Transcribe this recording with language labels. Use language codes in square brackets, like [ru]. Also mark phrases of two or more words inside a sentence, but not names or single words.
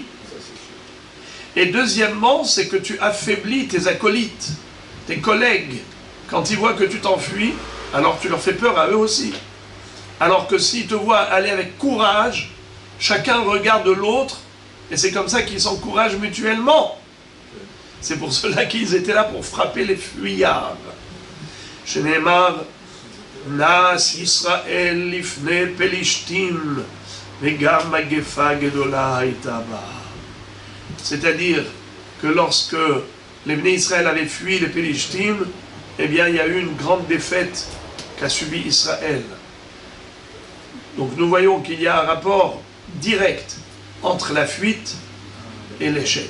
[fr] Et deuxièmement, c'est que tu affaiblis tes acolytes, tes collègues. Quand ils voient que tu t'enfuis, alors tu leur fais peur à eux aussi. Alors que s'ils te voient aller avec courage, chacun regarde l'autre, et c'est comme ça qu'ils s'encouragent mutuellement. C'est pour cela qu'ils étaient là pour frapper les fuyards. [he] שנאמר, נס ישראל לפני פלשתים, וגם מגפה גדולה היתה בעם. [fr] C'est-à-dire que lorsque les Bnei Israël avaient fui les Pélishtim, eh bien il y a eu une grande défaite qu'a subi Israël. Donc nous voyons qu'il y a un rapport direct entre la fuite et l'échec.